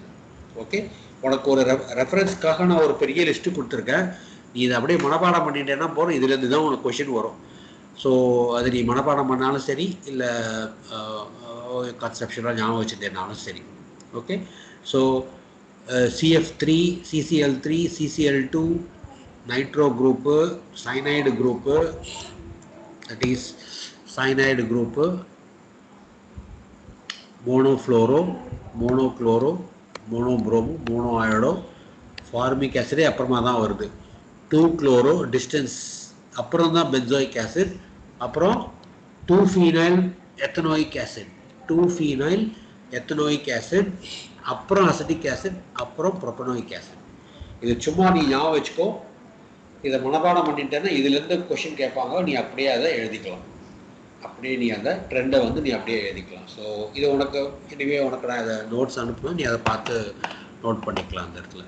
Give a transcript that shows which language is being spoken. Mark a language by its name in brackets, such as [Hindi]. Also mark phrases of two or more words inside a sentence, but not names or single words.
[Tamil] ஓகே, உனக்கு ஒரு ரெஃபரன்ஸ்க்காக நான் ஒரு பெரிய லிஸ்ட்டு கொடுத்துருக்கேன். நீ இதை அப்படியே மனப்பாடம் பண்ணிட்டேன்னா போகிறோம். இதுலேருந்து தான் உனக்கு கொஷின் வரும். ஸோ அது நீ மனப்பாடம் பண்ணாலும் சரி, இல்லை கான்செப்ஷனாக ஞாபகம் வச்சுட்டேனாலும் சரி. [English] okay, so CF3, CCl3, CCl2, nitro group, cyanide group, that is cyanide group, monofluoro, monochloro, monobromo, monoiodo, formic acid [Tamil] அப்புறமா தான் வருது. [English] 2-chloro distance [Tamil] அப்புறம் தான் [English] benzoic acid, அப்புறம் 2-phenyl ethanoic acid, 2-phenyl ethanoic acid, அப்புறம் acetic acid, அப்புறம் propanoic acid. [Tamil] இது சும்மா நீ ஞாபகம் வச்சுக்கோ. இதை மனப்பாடம் பண்ணிட்டேன்னா இதுலேருந்து கொஷின் கேட்பாங்க, நீ அப்படியே அதை எழுதிக்கலாம். அப்படியே நீ அந்த ட்ரெண்டை வந்து நீ அப்படியே எழுதிக்கலாம். ஸோ இது உனக்கு இனிமே உனக்கு நான் இதை நோட்ஸ் அனுப்புவேன், நீ அதை பார்த்து நோட் பண்ணிக்கலாம் அந்த இடத்துல.